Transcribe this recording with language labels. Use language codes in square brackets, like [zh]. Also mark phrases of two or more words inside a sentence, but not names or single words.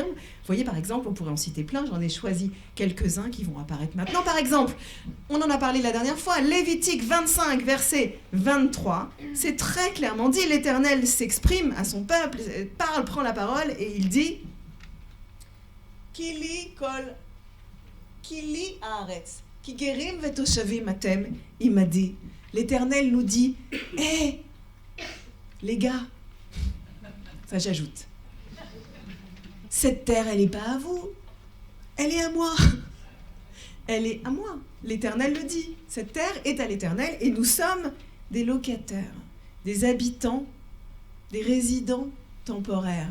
[fr] Vous voyez, par exemple, on pourrait en citer plein, j'en ai choisi quelques-uns qui vont apparaître maintenant. Par exemple, on en a parlé la dernière fois, Lévitique 25, verset 23, c'est très clairement dit, l'Éternel s'exprime à son peuple, parle, prend la parole, et il dit « [he] כי לי הארץ כי גרים ותושבים אתם עמדי [fr] » L'Éternel nous dit « Hé, les gars !» Ça, j'ajoute. Cette terre, elle n'est pas à vous. Elle est à moi. elle est à moi. L'Éternel le dit. Cette terre est à l'Éternel et nous sommes des locataires, des habitants, des résidents temporaires.